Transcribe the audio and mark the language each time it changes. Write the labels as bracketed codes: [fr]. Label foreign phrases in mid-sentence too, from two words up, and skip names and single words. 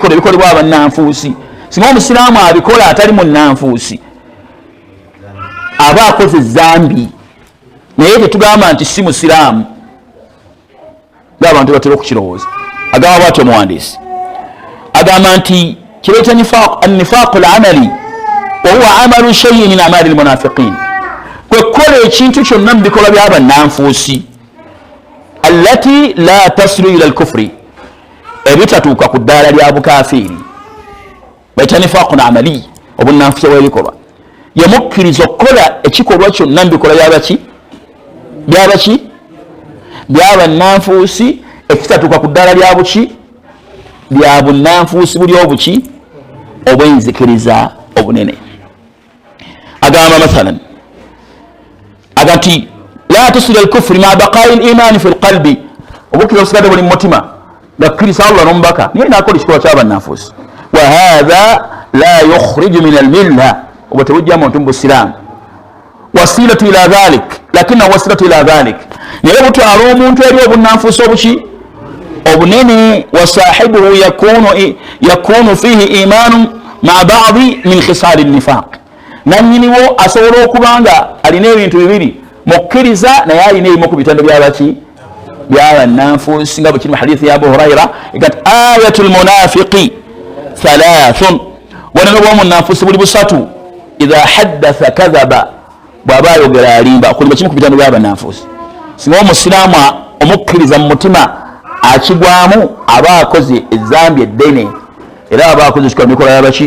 [lg] bikolwa ebikolebwa abannanfuusi singa omusiraamu abikola atali mu nnanfuusi aba akoze zambi naye tetugamba nti si musiraamu ng'abantu batera okukirowooza agamba bwatyo omuwandiisi agamba nti kireeta [ar] نفاق العمل وهو عمل شيء من عمل [lg] lmunafiqin kwe kukola ekintu kyonna mu bikolwa by'abannanfuusi [ar] التي لا تصل إلى الكفر [lg] ebitatuuka ku ddaala lya bukafiiri baita [ar] نفاق عملي [lg] obunanfuusi bw'ebikolwa yemukkiriza okukola ekikolwa kyonna mu bikolwa byabaki byabannanfuusi ekitatuuka ku ddaala lya buki bya bunnanfuusi buli obuki obwenzikiriza obunene agamba mathalan [ar] اللاتي لا توصل الكفر ما بقي الإيمان في القلب [lg] obukkiriza obusigadde buli mu mutima ngakkiriza allah n'omubaka niye nakola ekikolwa ky'abannanfuusi [ar] وهذا لا يخرج من الملة [lg] obwo tebujja muntu mu busiraamu [ar] وسيلة إلى ذلك لكنه وسيلة إلى [lg] dhalik naye butwala omuntu eri obunnanfuusi obuki obunene [ar] وصاحبه يكون فيه إيمان مع بعض من خصال نفاق [lg] nanyiniwo asobola okuba nga alina ebintu bibiri mukkiriza naye alina ebimu ku bitendo byabaki byabannanfuusi nga bwe kiri mu hadithi ya abu huraira egati [ar] آية المنافق ثلاث [lg] bwoneno bw'omunnanfuusi buli busatu [ar] إذا حدث كذب [lg] bw'aba ayogera alimba okulimba kimu ku bitendo byabannanfuusi singa omusiraamu omukkiriza mu mutima akigwamu aba akoze ezambi eddene era aba akoze ekikolwa mu bikolwa byabaki